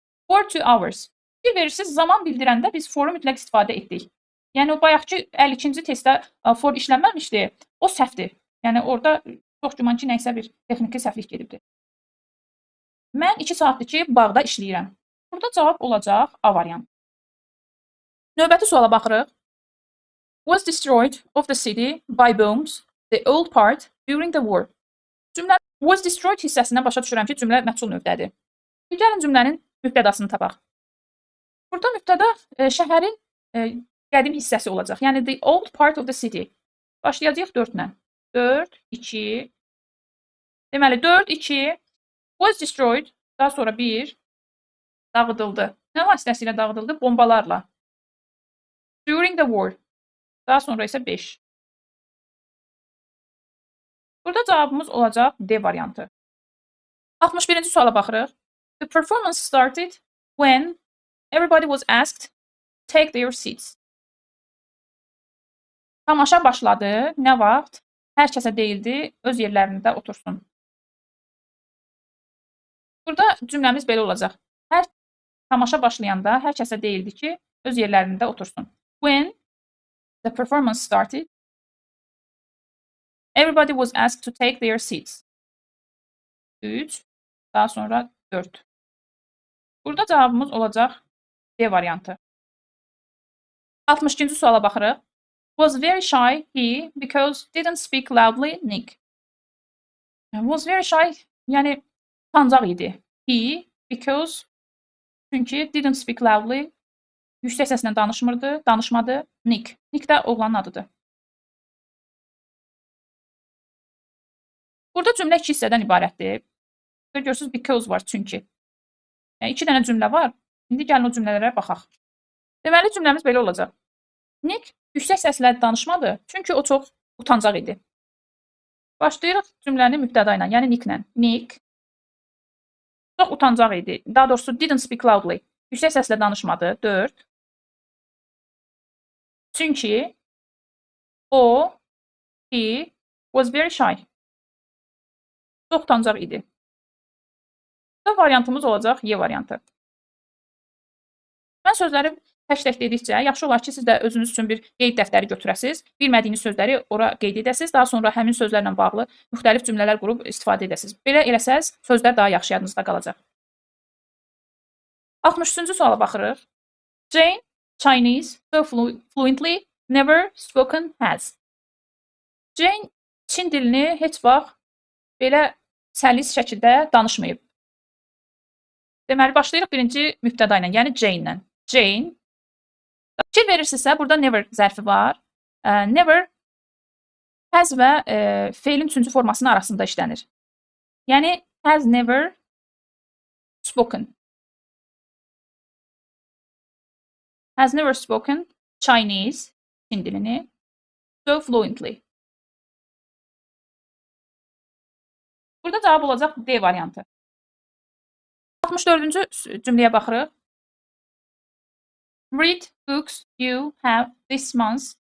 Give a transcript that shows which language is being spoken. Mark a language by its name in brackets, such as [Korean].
[English] For 2 hours. [Azerbaijani] Bir verirsiniz, zaman bildirəndə biz foru mütləq istifadə etdik. Yəni, o bayaqki 52-ci testdə for işlənməmişdi. O səhvdir. Yəni, orada çox güman ki, nəysə bir texniki səhvlik gedibdir. Mən 2 saatdır ki, bağda işləyirəm. Burada cavab olacaq A variantı. Növbəti suala baxırıq. [English] Was destroyed of the city by bombs, the old part, during the war. [Azerbaijani] Cümlə [English] was destroyed [Azerbaijani] hissəsindən başa düşürəm ki, cümlə məhsul növdədir. Gəlin cümlənin mübtədasını tapaq. Burada mübtəda şəhərin qədim hissəsi olacaq. [English] Yəni, the old part of the city. [Azerbaijani] Başlayacaq 4-lə. 4, 2. Deməli, 4, 2. [English] Was destroyed. [Azerbaijani] Daha sonra 1. Dağıdıldı. Nə vasitəsilə dağıdıldı? Bombalarla. [English] During the war. [Azerbaijani] Daha sonra isə 5. Burada cavabımız olacaq D variantı. 61-ci suala baxırıq. [English] The performance started when everybody was asked to take their seats. [Azerbaijani] Tamaşa başladı. Nə vaxt? Hər kəsə deyildi, öz yerlərində otursun. Burada cümləmiz belə olacaq. Tamaşa başlayanda hər kəsə deyildi ki, öz yerlərində otursun. [English] When the performance started, everybody was asked to take their seats. [Azerbaijani] 3, daha sonra 4. Burada cavabımız olacaq D variantı. 62-ci suala baxırıq. [English] Was very shy he because didn't speak loudly Nick. Was very shy, [Azerbaijani] yəni utancaq idi. [English] He because [Azerbaijani] çünki [English] didn't speak loudly [Azerbaijani] yüksək səslə danışmadı. Nick. Nick də oğlanın adıdır. Burada cümlə 2 hissədən ibarətdir. Görürsünüz because var çünki. Yəni 2 dənə cümlə var. İndi gəlin o cümlələrə baxaq. Deməli cümləmiz belə olacaq. Nick yüksək səslə danışmadı, çünki o çox utancaq idi. Başlayırıq cümləni mübtəda ilə, yəni Nicklə. Nick çox utancaq idi. [English] Daha doğrusu didn't speak loudly. [Azerbaijani] Yüksək səslə danışmadı. 4. Çünki o, [English] he was very shy. [Azerbaijani] Çox utancaq idi. Bu variantımız olacaq Y variantı. Mən sözləri tək-tək dedikcə, yaxşı olar ki, siz də özünüz üçün bir qeyd dəftəri götürəsiz, bilmədiyiniz sözləri ora qeyd edəsiz, daha sonra həmin sözlərlə bağlı müxtəlif cümlələr qurub istifadə edəsiz. Belə eləsəz, sözlər daha yaxşı yadınızda qalacaq. 63-cü suala baxırıq. [English] Jane, Chinese, so fluently, never spoken has. [Azerbaijani] Jane, Çin dilini heç vaxt belə səlis şəkildə danışmayıb. Deməli, başlayırıq birinci mübtəda ilə, yəni Jane ilə. Jane. Fikir verirsinizsə, burada never zərfi var. Never has və feilin üçüncü formasının arasında işlənir. [English] Yəni, has never spoken. Has never spoken Chinese, [Azerbaijani] Çin dilini, [English] so fluently. [Azerbaijani] Burada cavab olacaq D variantı. 64-cü cümləyə baxırıq. [English] Read books you have this month.